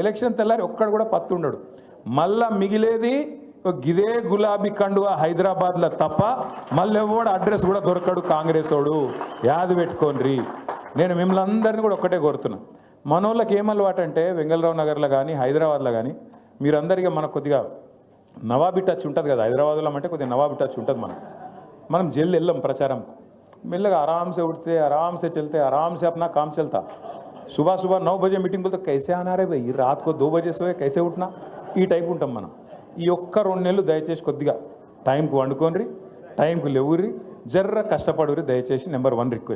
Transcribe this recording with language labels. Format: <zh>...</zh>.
<te>Election తెల్లారి ఒక్కడు కూడా పత్తు ఉండడు. మళ్ళా మిగిలేది గిదే గులాబీ కండువా హైదరాబాద్లో తప్ప మళ్ళీ ఎవడు అడ్రస్ కూడా దొరకడు కాంగ్రెస్ వాడు. యాది పెట్టుకోండి. నేను మిమ్మల్ని అందరినీ కూడా ఒక్కటే కోరుతున్నా, మనోళ్ళకి ఏమలవాటు అంటే వెంగళరావు నగర్లో కానీ హైదరాబాద్లో కానీ మీరందరికీ మనకు కొద్దిగా నవాబీ టచ్ ఉంటుంది కదా. హైదరాబాద్లో అంటే కొద్దిగా నవాబీ టచ్ ఉంటుంది. మనం జల్ది వెళ్ళాం ప్రచారం, మెల్లగా ఆరామ్సే</te> <hi>उठते आराम से चलते आराम से अपना काम चलता. सुबह सुबह 9 बजे मीटिंग बोलते कैसे आना रे भाई, रात को 2 बजे सोए कैसे उठना,</hi> <te>ఈ టైప్ ఉంటాం మనం. ఈ ఒక్క 2 నెలలు దయచేసి కొద్దిగా టైంకు వండుకోండి, టైంకు లేవుర్రి, జర్ర కష్టపడుర్రి దయచేసి. Number 1 request.</te>